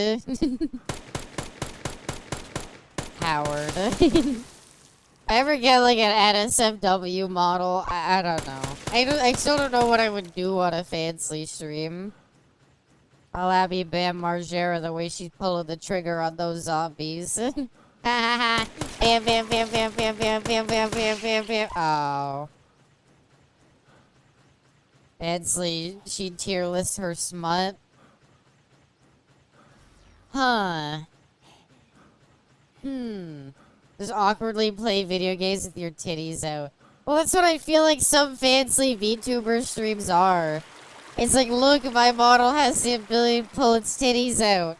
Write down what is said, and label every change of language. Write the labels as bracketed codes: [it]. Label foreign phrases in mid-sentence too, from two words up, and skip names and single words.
[en] Howard. If I ever get like an NSFW model, I don't know. I still don't know what I would do on a fancy stream. I'll Abby Bam Margera the way she's pulling the trigger on those zombies. Bam, bam, bam, bam, bam, bam, bam, bam, bam, bam, bam. Oh. Fadsley, she'd tier list her smut. Huh. Just awkwardly play video games with your titties out. Well, that's what I feel like some fancy VTuber streams are. It's like, look, my model has the ability to pull its titties out.